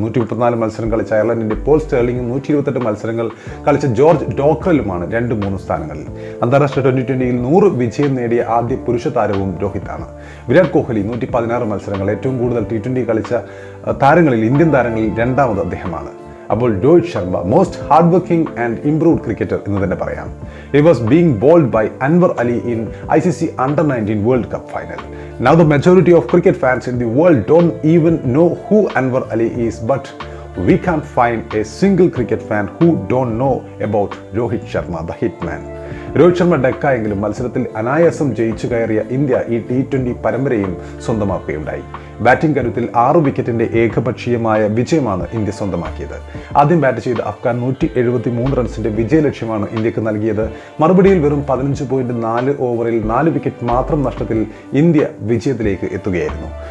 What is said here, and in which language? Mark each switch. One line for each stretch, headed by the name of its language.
Malayalam: 134 മത്സരം കളിച്ച അയർലൻഡിന്റെ പോൾ സ്റ്റേർലിംഗും 128 മത്സരങ്ങൾ കളിച്ച ജോർജ് ഡോക്രലുമാണ് 2-3 സ്ഥാനങ്ങളിൽ. അന്താരാഷ്ട്ര T20യിൽ 100 വിജയം നേടിയ ആദ്യ പുരുഷ താരവും രോഹിത്താണ്. വിരാട് കോഹ്ലി 116 മത്സരങ്ങൾ, ഏറ്റവും കൂടുതൽ T20 കളിച്ച താരങ്ങളിൽ ഇന്ത്യൻ താരങ്ങളിൽ 2ാമത് അദ്ദേഹമാണ്. അപ്പോൾ Rohit Sharma
English: most hard working and improved cricketer
Malayalam: എന്ന് തന്നെ പറയാം.
English: He was being bowled by Anwar Ali in ICC Under-19 World Cup final. Now the majority of cricket fans in the world don't even know who Anwar Ali is, but we can't find a single cricket fan who don't know about Rohit Sharma, the hitman.
Malayalam: Rohit Sharma ഡക്കായെങ്കിലും മത്സരത്തിൽ അനായാസം ജയിച്ചു കയറിയ India ഈ T20 പരമ്പരയും സ്വന്തമാക്കുകയുണ്ടായി. Batting കരുത്തിൽ 6 വിക്കറ്റിന്റെ ഏകപക്ഷീയമായ വിജയമാണ് India സ്വന്തമാക്കിയത്. ആദ്യം ബാറ്റ് ചെയ്ത അഫ്ഗാൻ 173 റൺസിന്റെ വിജയലക്ഷ്യമാണ് ഇന്ത്യക്ക് നൽകിയത്. മറുപടിയിൽ വെറും 15.4 ഓവറിൽ 4 വിക്കറ്റ് മാത്രം നഷ്ടത്തിൽ ഇന്ത്യ വിജയത്തിലേക്ക് എത്തുകയായിരുന്നു.